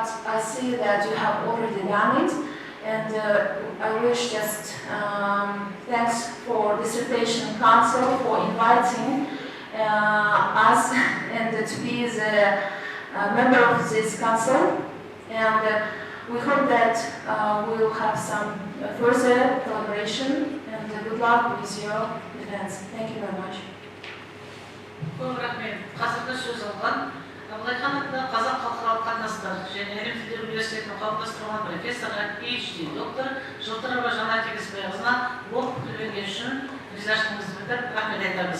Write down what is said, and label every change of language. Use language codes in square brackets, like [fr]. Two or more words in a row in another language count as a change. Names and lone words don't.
[en] I see that you have already done it, and I wish just thanks for Dissertation Council for inviting us and to be the member of this council, and we hope that we will have some further collaboration, and good luck with your events. Thank you very much. [kk] Көп рахмет. Қазіргі сөз алған RAIKHANOVA Қазақ халықаралық қатынастар және әлем тілдері университетінің қалыптастырған профессоры, PhD доктор Жылтырова Жанна Тегісбайқызына болып пікірлеріңіз үшін ризашылығымызды білдіріп рахмет айтамыз.